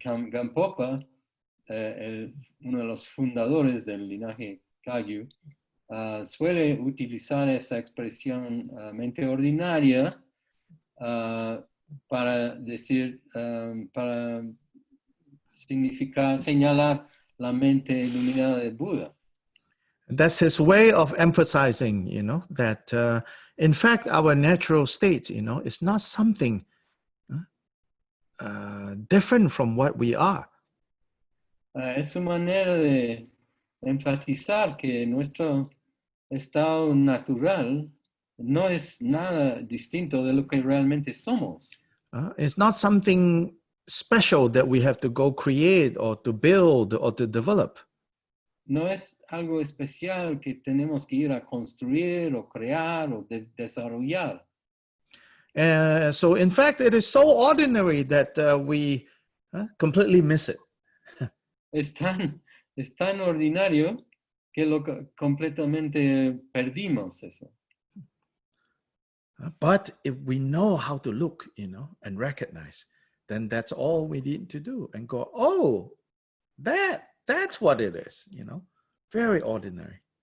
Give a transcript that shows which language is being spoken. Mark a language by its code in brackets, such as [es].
[es] Gampopa, uno de los fundadores del linaje Kagyu, suele utilizar esa expresión mente ordinaria para decir, para significar, señalar la mente iluminada de Buda. [en] That's his way of emphasizing, that in fact our natural state, is not something different from what we are. [es] Es su manera de enfatizar que nuestro estado natural no es nada distinto de lo que realmente somos. [en] It's not something special that we have to go create or to build or to develop. [es] No es algo especial que tenemos que ir a construir o crear o desarrollar. [en] So in fact, it is so ordinary that we completely miss it. [es] Es tan ordinario que completamente perdimos eso. [en] But if we know how to look, and recognize, then that's all we need to do and go, oh, that's what it is, very ordinary.